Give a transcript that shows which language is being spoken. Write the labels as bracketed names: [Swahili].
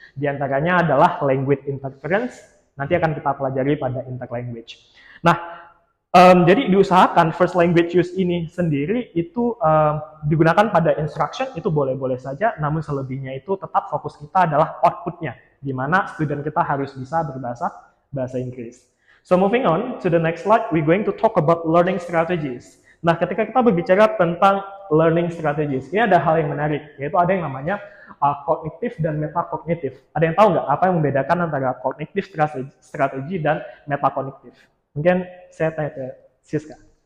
[Indonesian] Di antaranya adalah language interference, nanti akan kita pelajari pada interlanguage. Nah, jadi diusahakan first language use ini sendiri itu digunakan pada instruction, itu boleh-boleh saja, namun selebihnya itu tetap fokus kita adalah outputnya, di mana student kita harus bisa bahasa Inggris. [English] So moving on to the next slide, we're going to talk about learning strategies. [Indonesian] Nah, ketika kita berbicara tentang learning strategies, ini ada hal yang menarik, yaitu ada yang namanya kognitif dan metakognitif. Ada yang tahu nggak apa yang membedakan antara kognitif strategi dan metakognitif? Mungkin saya tanya ke Siska.